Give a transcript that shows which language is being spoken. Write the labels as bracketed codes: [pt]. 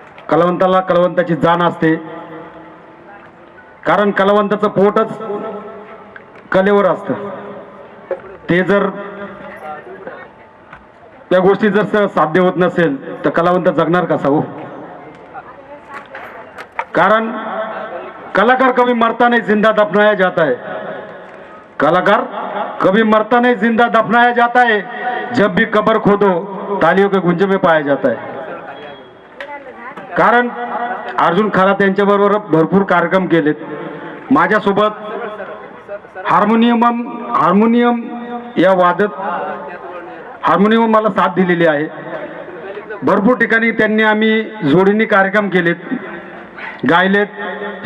[mr] कलावंताला कलावंताची जाण असते. कारण कलावंताचं पोटच कलेवर असतं. ते जर त्या गोष्टी जर साध्य होत नसेल तर कलावंत जगणार कसा हो? कारण [hi] कलाकार कभी मरता नहीं जिंदा दफनाया जाता है. कलाकार कभी मरता नहीं जिंदा दफनाया जाता है. जब भी कब्र खोदो तालियों के गुंजे में पाया जाता है. [mr] कारण अर्जुन खरात यांच्याबरोबर भरपूर कार्यक्रम केलेत. माझ्यासोबत हार्मोनियम या हार्मोनियम मला साथ दिलेली आहे. भरपूर ठिकाणी त्यांनी आम्ही जोडीने कार्यक्रम केलेत, गायलेत.